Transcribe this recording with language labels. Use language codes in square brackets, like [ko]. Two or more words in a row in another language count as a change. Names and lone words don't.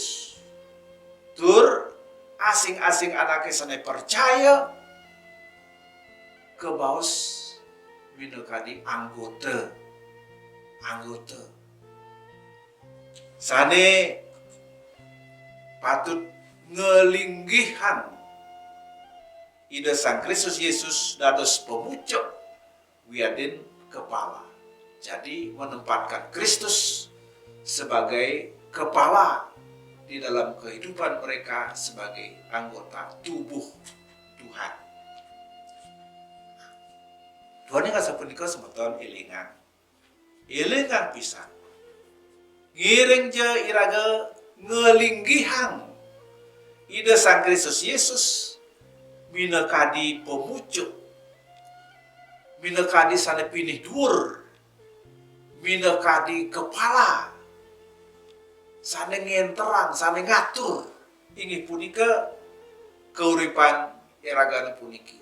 [ban] Tur asing-asing anake sane percaya kebaos winekadi anggota sane patut ngelinggihan Ida Sang Kristus Yesus dados pemucuk wiadin kepala. [id] Jadi menempatkan Kristus sebagai kepala di dalam kehidupan mereka sebagai anggota tubuh Tuhan. [ban] Tuhan yang sapunika semeton elingan pisan. Ngiring je iraga ngelinggihan Ida Sang Kristus Yesus minekadi pemucuk, minekadi sane pinih dhuwur, minekadi kepala, sane ngenterang, sane ngatur inggih punika keuripan iragana puniki.